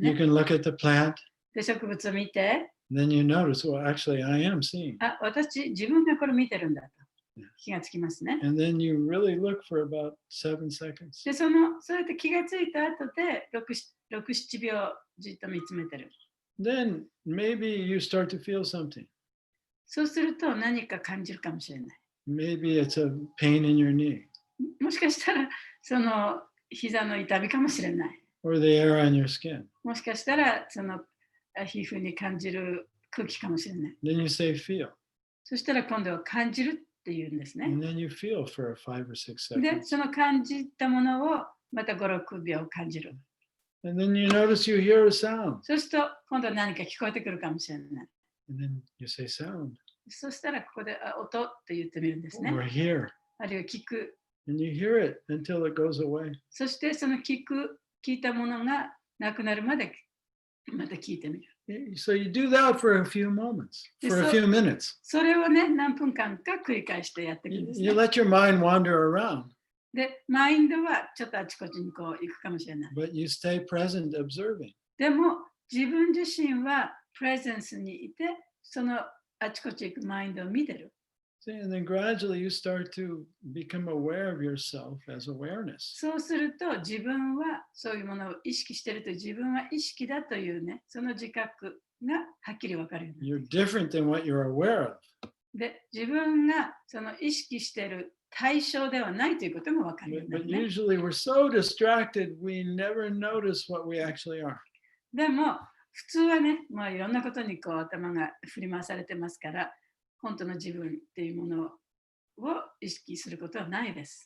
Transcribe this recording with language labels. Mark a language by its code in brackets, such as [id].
[en] You [ja] ね。 [en] can look at the plant, [ja] で、植物を見て、 [en] then you notice, well, actually, I am seeing. [ja] 自分がこれ見てるんだと [en] Yeah. [ja] 気がつきますね。 [en] And then you really look for about 7 seconds. [ja] で、そうやって気がついた後で6、7秒じっと見つめてる。 [en] Then maybe you start to feel something. [ja] そうすると何か感じるかもしれない。 [en] Maybe it's a pain in your knee [ja] もしかしたらその膝の痛みかもしれない。 [en] or the air on your skin. [ja] もしかしたらその皮膚に感じる空気かもしれない。 [en] Then you say feel. [ja] そしたら今度は感じるっていうんですね。 [en] And then you feel for 5 or 6 [ja] で、 [en] seconds. [ja] その感じたものをまた5、6秒感じる。 [en] And then you notice you hear a sound. [ja] そうすると今度は何か聞こえてくるかもしれない。 [en] And then you say sound [ja] そしたらここで音って言ってみるんですね。 [en] or hear. [ja] あるいは聞く。 [en] And you hear it until it goes away. [ja] そしてその聞いたものがなくなるまでまた聞いてみる。 [en] So you do that for a few moments, for a few minutes. [ja] それをね、何分間か繰り返してやっていくんですね。 [en] You let your mind wander around, [ja] で、マインドはちょっとあちこちにこう行くかもしれない。 [en] but you stay present observing. [ja] でも、自分自身はプレゼンスにいて、そのあちこち行くマインドを見てる。 [en] See, and then gradually you start to become aware of yourself as awareness. [ja] そうすると、自分はそういうものを意識していると、自分は意識だというね、その自覚がはっきり分かるようになる。 [en] You're different than what you're aware of. [ja] で、自分がその意識している対象ではないということも分かるようにな [en] But [ja] る、ね。 [en] usually we're so distracted, we never notice what we actually are. [ja] でも、普通はね、まあ、いろんなことにこう頭が振り回されてますから、本当の自分っていうものを意識することはないです。